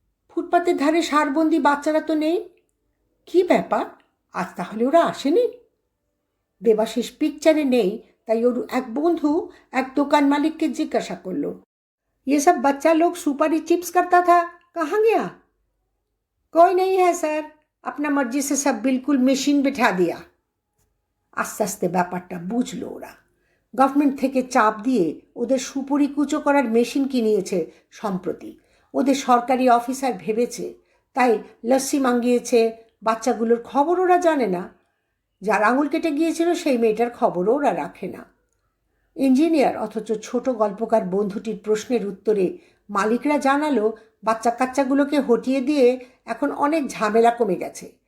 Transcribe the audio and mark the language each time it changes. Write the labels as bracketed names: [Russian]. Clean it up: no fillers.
[Bangla] ফুটপাতের ধারে সারবন্দি বাচ্চারা তো নেই। কি ব্যাপার? আজ তাহলে ওরা আসেনি? দেবাশিস পিকচারে নেই, তাই ওর এক বন্ধু এক দোকান মালিককে জিজ্ঞাসা করল, [Hindi] ये सब बच्चा लोग सुपारी चिप्स करता था, कहाँ गया? कोई नहीं है सर, अपना मर्जी से सब बिल्कुल मेशिन बिठा दिया। [Bangla] আস্তে আস্তে ব্যাপারটা বুঝলো ওরা। গভর্নমেন্ট থেকে চাপ দিয়ে ওদের সুপুরি কুচো করার মেশিন কিনিয়েছে সম্প্রতি। ওদের সরকারি অফিসার ভেবেছে, তাই লস্যি মাঙ্গিয়েছে। বাচ্চাগুলোর খবর ওরা জানে না। যার আঙুল কেটে গিয়েছিল সেই মেয়েটার খবরও ওরা রাখে না। ইঞ্জিনিয়ার অথচ ছোট গল্পকার বন্ধুটির প্রশ্নের উত্তরে মালিকরা জানালো বাচ্চা কাচ্চাগুলোকে হটিয়ে দিয়ে এখন অনেক ঝামেলা কমে গেছে।